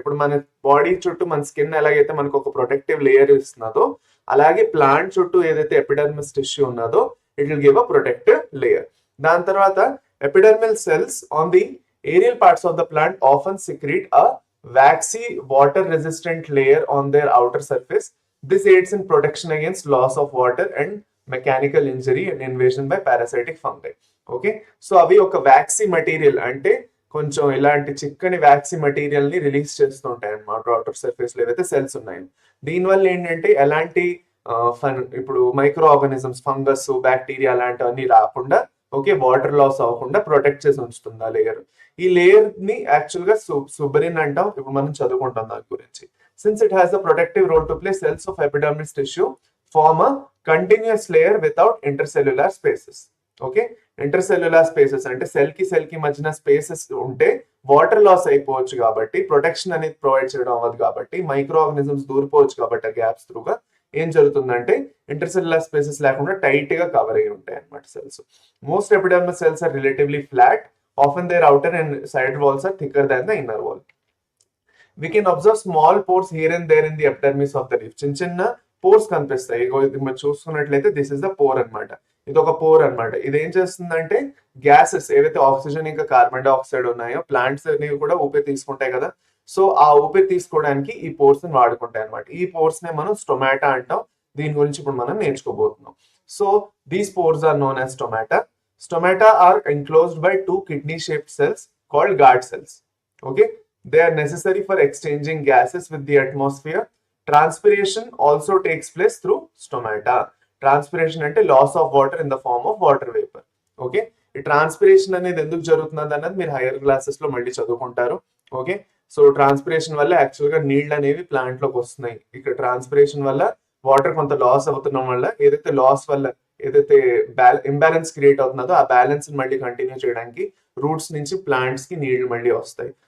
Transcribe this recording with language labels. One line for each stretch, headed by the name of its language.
Telugu: ఇప్పుడు మన బాడీ చుట్టూ మన స్కిన్ ఎలాగైతే మనకు ఒక ప్రొటెక్టివ్ లేయర్ ఇస్తున్నదో అలాగే ప్లాంట్ చుట్టూ ఏదైతే ఎపిడర్మిస్ టిష్యూ ఉన్నదో
English: It will give a protective layer.
Telugu: దాని తర్వాత
English: Epidermal cells on the aerial parts of the plant often secrete a waxy water resistant layer on their outer surface. This aids in protection against loss of water and mechanical injury and invasion by parasitic fungi.
Telugu: Okay, so అవి ఒక waxy material అంటే కొంచెం ఇలాంటి చిక్కని waxy material ని release చేస్తూ ఉంటాయి అన్నమాట వాటర్ సర్ఫేస్ లో ఏవైతే సెల్స్ ఉన్నాయో. దీనివల్ల ఏంటంటే ఎలాంటి ఇప్పుడు మైక్రో ఆర్గానిజమ్స్, ఫంగస్, బ్యాక్టీరియా అలాంటివన్నీ రాకుండా, ఓకే, వాటర్ లాస్ అవ్వకుండా ప్రొటెక్ట్ చేసి ఉంచుతుంది ఆ లేయర్. ఈ లేయర్ ని యాక్చువల్ గా సుబరిన్ అంటాం. ఇప్పుడు మనం చదువుకుంటాం దాని గురించి.
English: Since it has a protective role to play, cells of epidermis tissue form a continuous layer without intercellular spaces.
Telugu: Okay, ఇంటర్సెల్యులార్ spaces అంటే సెల్ కి మధ్యన స్పేసెస్ ఉంటే వాటర్ లాస్ అయిపోవచ్చు కాబట్టి ప్రొటెక్షన్ అనేది ప్రొవైడ్ చేయడం అవ్వదు కాబట్టి మైక్రో ఆర్గానిజమ్స్ దూరిపోవచ్చు కాబట్టి ఆ గ్యాప్స్ త్రూగా ఏం జరుగుతుందంటే ఇంటర్సెల్యులార్ స్పేసెస్ లేకుండా టైట్ గా కవర్ అయి ఉంటాయి అన్నమాట cells.
English: Most epidermal cells are relatively flat. Often their outer and side walls are thicker than the inner wall. We can observe small pores here and there in the epidermis of the leaf.
Telugu: చిన్న చిన్న pores కనిపిస్తాయి. ఇది మీరు చూసుకున్నట్లయితే
English: This is the pore అన్నమాట.
Telugu: ఇది ఒక pour అన్నమాట. ఇది ఏం చేస్తుందంటే గ్యాసెస్ ఏవైతే ఆక్సిజన్ ఇంకా కార్బన్ డైఆక్సైడ్ ఉన్నాయో ప్లాంట్స్ అనేవి కూడా ఊపిరి తీసుకుంటాయి కదా. సో ఆ ఊపిరి తీసుకోవడానికి ఈ పోర్స్ ని వాడుకుంటాయి అనమాట. ఈ పోర్స్ నే మనం స్టొమాటా అంటాం. దీని గురించి ఇప్పుడు మనం నేర్చుకోబోతున్నాం.
English: So these pores are known as stomata. Stomata are enclosed by two kidney-shaped cells called guard cells. Okay, they are necessary for exchanging gases with the atmosphere. Transpiration also takes place through stomata.
Telugu: Transpiration అంటే
English: Loss of water in the form of water vapour.
Telugu: Okay, ఈ transpiration అనేది ఎందుకు జరుగుతుంది అన్నది మీరు higher classes లో మళ్ళీ చదువుకుంటారు. ఓకే, సో ట్రాన్స్పిరేషన్ వల్ల యాక్చువల్ గా నీళ్ళు అనేవి ప్లాంట్ లోకి వస్తున్నాయి. ఇక్కడ ట్రాన్స్పిరేషన్ వల్ల వాటర్ కొంత లాస్ అవుతున్నాం వల్ల ఏదైతే లాస్ వల్ల ఏదైతే ఇంబ్యాలెన్స్ క్రియేట్ అవుతుందో ఆ బ్యాలెన్స్ మళ్ళీ కంటిన్యూ చేయడానికి రూట్స్ నుంచి ప్లాంట్స్ కి నీళ్లు మళ్ళీ వస్తాయి.